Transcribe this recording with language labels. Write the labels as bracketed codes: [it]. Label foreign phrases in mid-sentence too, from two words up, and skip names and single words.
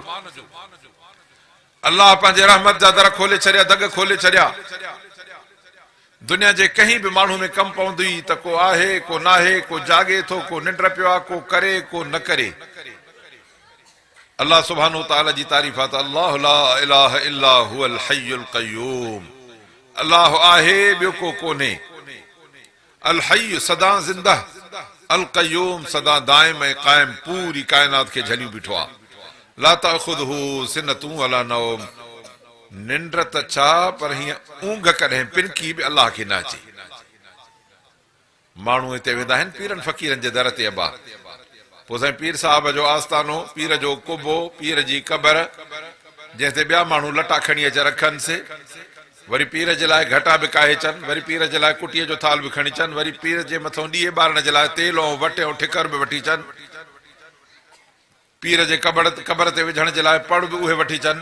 [sd] अल्लाह पंहिंजे रहमत जा दर खोले छॾिया, दग खोले छॾिया। दुनिया जे कंहिं बि माण्हू में कमु पवंदी त को आहे को नाहे, को जागे थो, को निंड पियो आहे, को करे को न करे। अल्लाह [ar] سبحانه تعالى [sd] जी तारीफ़ आहे त अल्लाह [ar] لا إله إلا هو الحي القيوم, [sd] अल्लाह आहे ॿियो को कोन्हे। [ar] الحي [sd] सदा ज़िंदा, [ar] القيوم [sd] सदा दाइम ऐं क़ाइम, पूरी कायनात खे झलियो बीठो आहे। [ar] لا تأخذه سنة ولا نوم, [sd] निंड त छा पर हीअं ऊंघ कॾहिं पिनकी बि अल्लाह खे न अचे। माण्हू हिते वेंदा आहिनि पीरनि फ़क़ीरनि जे दर ते अबा, पोइ साईं पीर साहिब जो आस्थानो, पीर जो कुबो, पीर जी क़बर, जंहिं ते ॿिया माण्हू लटा खणी अचे रखनि से, वरी पीर जे लाइ घटा बि काहे अचनि, वरी पीर जे लाइ कुटीअ जो थाल बि खणी अचनि, वरी पीर जे मथां ॾीए ॿारण जे लाइ तेल ऐं वटे ऐं ठिकर बि वठी अचनि, पीर जे क़बर ते विझण जे लाइ पड़ बि उहे वठी अचनि।